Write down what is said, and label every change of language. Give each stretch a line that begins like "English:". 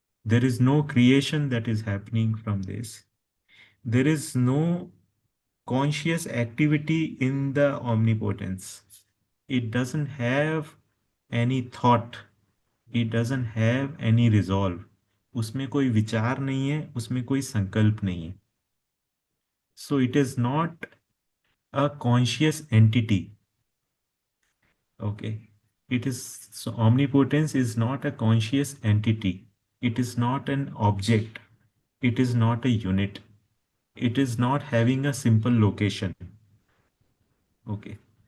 English: There is no creation that is happening from this. There is no conscious activity in the omnipotence. It doesn't have any thought. It doesn't have any resolve.
Hindi: उसमें कोई विचार नहीं है, उसमें कोई संकल्प नहीं है.
English: So it is not a conscious entity. Okay. It is, so omnipotence is not a conscious entity. It is not an object. It is not a unit. It is not having a simple location. Okay.